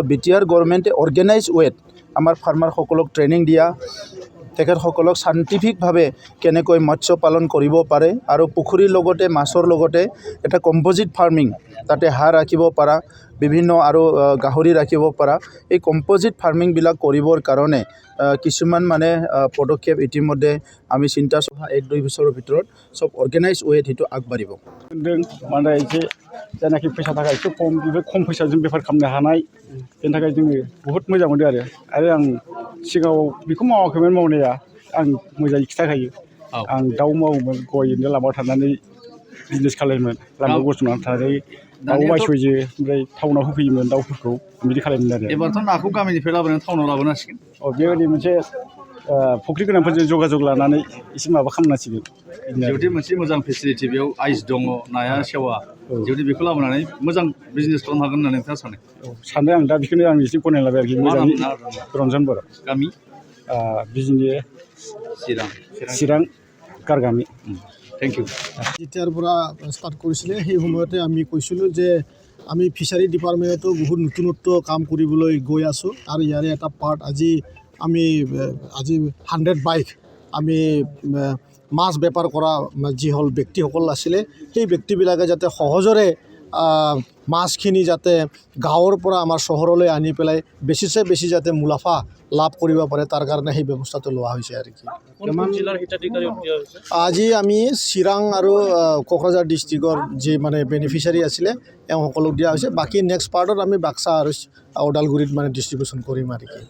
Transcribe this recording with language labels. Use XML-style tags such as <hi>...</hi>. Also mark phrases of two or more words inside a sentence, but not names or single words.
<as>বিটিআৰ গভৰ্ণমেণ্টে</as> <en>organised way</en> <as>আমাৰ ফাৰ্মাৰসকলক ট্ৰেইনিং দিয়া, তেখেতসকলক চাইণ্টিফিকভাৱে কেনেকৈ মৎস্য পালন কৰিব পাৰে আৰু পুখুৰীৰ লগতে মাছৰ লগতে এটা</as> <en>composite farming</en> <as>তাতে হাঁহ ৰাখিব পৰা, বিভিন্ন আৰু গাহৰি ৰাখিব পৰা এই</as> <en>composite farming</en> <as>কৰিবৰ কাৰণে কিছুমান মানে পদক্ষেপ ইতিমধ্যে আমি চিন্তা 1-2 বছৰৰ ভিতৰত সব</as> <en>organised way</en> <as>সেইটো আগবাঢ়িব।</as> <brx>মানে एसे जायनाखि फैसा थाखा एसे खम बेफोर खम फैसाजों बेफार खालामनो हानाय बेनि थाखाय जोङो बहुत मोजां मोनदों आरो आं सिगाङाव बेखौ मावाखैमोन मावनाया, आं मोजाङै खिथाखायो। आं दाउ मावोमोन, गयनो लामायाव थानानै बिजनेस खालायोमोन, लामायाव गसंनानै थानानै दाउ बायस'यो ओमफ्राय टाउनाव होफैयोमोन दाउफोरखौ बिदि खालायोमोन आरो। एबारथ' नाखौ गामिनिफ्राय लाबोनानै टाउनाव लाबोनांसिगोन। बेबायदि मोनसे फुख्रि गोनांफोरजों जगाजग लानानै एसे माबा खालामनांसिगोन। जुदि मोनसे मोजां फेसिलिटि बेयाव आइस दङ, नाया सेवा, जुदि बेखौ लाबोनानै मोजां बिजनेस खालामनो हागोन होननानै नोंथाङा सानो? सानदों आं दा बेखौनो आं एसे गनायलाबाय आरोखि। मोजाङै रन्जन बर' गामि बिजनि চিৰাং কাৰগামি।</brx> <en>thank you.</en> <as>যেতিয়াৰ পৰা ষ্টাৰ্ট কৰিছিলে সেই সময়তে আমি কৈছিলোঁ যে আমি ফিচাৰী ডিপাৰ্টমেণ্টতো বহুত নতুনত্ব কাম কৰিবলৈ গৈ আছোঁ আৰু ইয়াৰে এটা পাৰ্ট আজি 100 বাইক আমি মাছ বেপাৰ কৰা যিসকল ব্যক্তিসকল আছিলে সেই ব্যক্তিবিলাকে যাতে সহজৰে মাছখিনি যাতে গাঁৱৰ পৰা আমাৰ চহৰলৈ আনি পেলাই বেছিছে বেছি যাতে মুনাফা লাভ কৰিব পাৰে তাৰ কাৰণে সেই ব্যৱস্থাটো লোৱা হৈছে আৰু কি আজি আমি চিৰাং আৰু কোকৰাঝাৰ ডিষ্ট্ৰিক্টৰ যি মানে বেনিফিচিয়াৰী আছিলে সকলক দিয়া হৈছে বাকী</as> <en>next part</en> <as>আমি বাক্সা আৰু ওদালগুৰিত মানে ডিষ্ট্ৰিবিউশ্যন কৰিম আৰু কি</as>